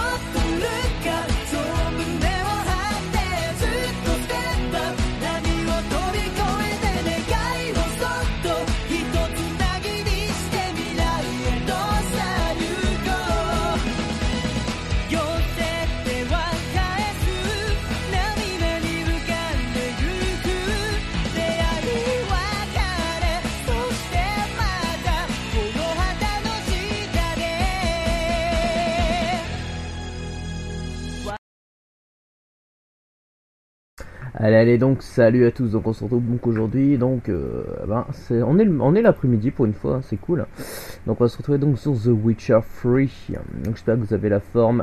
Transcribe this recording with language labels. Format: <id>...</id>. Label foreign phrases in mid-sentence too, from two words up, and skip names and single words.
<ja>っとルッカそう胸を張ってずっとステンダップ波を飛び越えて願いをそっと一つなぎにして未来へとさあ行こう寄せては返す涙に浮かんでゆく出会い別れそしてまたこの旗の下で</ja> <fr>Allez, donc salut à tous, donc on se retrouve donc aujourd'hui, donc on est l'après-midi pour une fois, hein, c'est cool. Donc on va se retrouver donc sur The Witcher 3, donc j'espère que vous avez la forme.</fr>